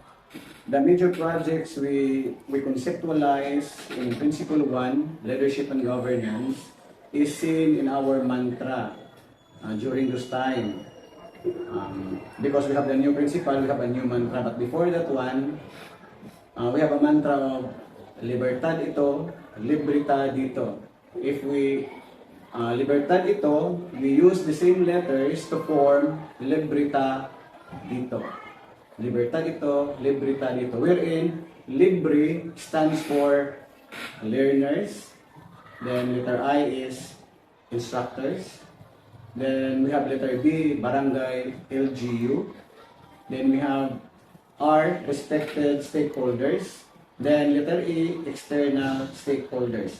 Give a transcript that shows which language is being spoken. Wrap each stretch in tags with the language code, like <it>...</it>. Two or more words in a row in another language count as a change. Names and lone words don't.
<en>The major projects we conceptualize in Principle 1, Leadership and Governance, is seen in our mantra during this time. Because we have the new principle, we have a new mantra. But before that one, we have a mantra of</en> <tl>libertad ito, librita dito.</tl> <en>If we</en> <tl>libertad ito,</tl> <en>we use the same letters to form</en> <tl>librita dito. Libertad ito, librita dito.</tl> <en>Wherein, libre stands for learners. Then letter I is instructors. Then we have letter B, barangay LGU. Then we have R, respected stakeholders. Then letter E, external stakeholders.</en>